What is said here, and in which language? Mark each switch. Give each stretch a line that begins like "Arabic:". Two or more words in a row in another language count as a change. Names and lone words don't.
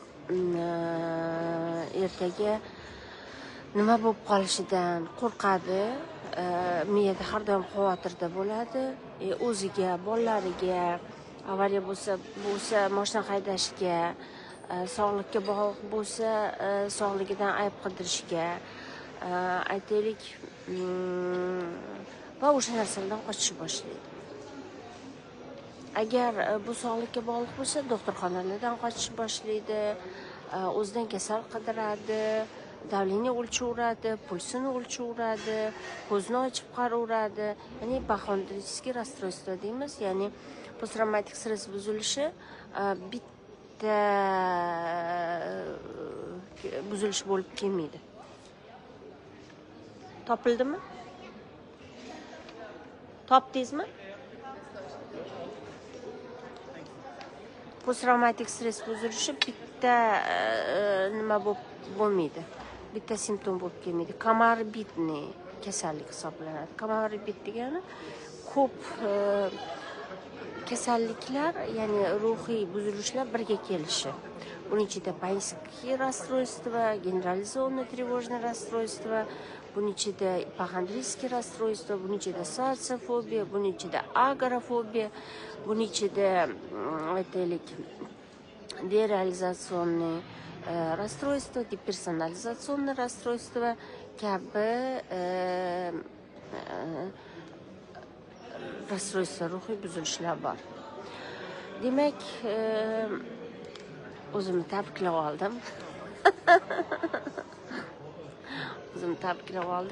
Uzbek: ertaga nima bo'lib qolishidan qo'rqadi, miyada har doim xavotirda bo'ladi, o'ziga, bolalariga, avariya bo'lsa mashina haydashga, sog'likka bog'liq bo'lsa sog'ligidan ayb qidirishga, aytaylik, va o'sha narsalardan qochishni boshlaydi. Agar bu sog'likka bog'liq bo'lsa, doktorxonalardan qochishni boshlaydi, o'zidan kasal qidiradi, davleniya o'lchaveradi, pulsini o'lchaveradi, ko'zini ochib qaraveradi. Ya'ni
Russian: ipохондрический расстройство
Uzbek: deymiz, ya'ni post-travmatik stress buzilishi bitta buzilish bo'lib kelmaydi. Topildimi? Topdingizmi? Post-travmatik stress buzilishi bitta nima bo'lmaydi. Bitta simptom bo'lib kelmaydi. Komorbidniy kasallik hisoblanadi. Komorbid degani ko'p kasalliklar, ya'ni ruhiy buzilishlar birga kelishi. Buning ichida
Russian: панические расстройства, генерализованное тревожное расстройство,
Uzbek: buning ichida
Russian: ipохондрические расстройства,
Uzbek: buning ichida социофобия, buning ichida агорафобия, buning ichida aytaylik
Russian: derealizaционное расстройство, деперсонализационное расстройство
Uzbek: kabi rasstroyство, ruhiy buzilishlar bor. Demak, o'zimni tabriklab oldim. O'zimni tabriklab oldim.